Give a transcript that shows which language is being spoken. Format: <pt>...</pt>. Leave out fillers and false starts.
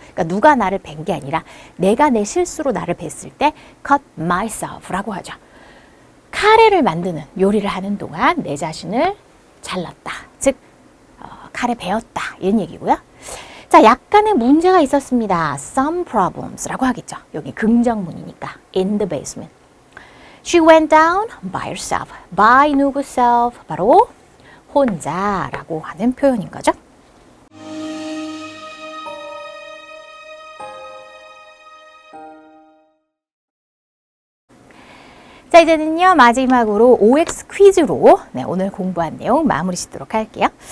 <ko>그러니까 누가 나를 벤 게 아니라 내가 내 실수로 나를 뱄을 때</ko> <en>cut myself</en> <ko>라고 하죠. 카레를 만드는 요리를 하는 동안 내 자신을 잘랐다. 즉 칼에 베었다. 이런 얘기고요. 자, 약간의 문제가 있었습니다.</ko> <en>Some problems</en> <ko>라고 하겠죠. 여기 긍정문이니까</ko> <en>in the basement. She went down by herself.</en> <ko>by 누구 self? 바로 혼자라고 하는 표현인 거죠. 자, 이제는요 마지막으로 OX 퀴즈로 오늘 공부한 내용 마무리 짓도록 할게요.</ko>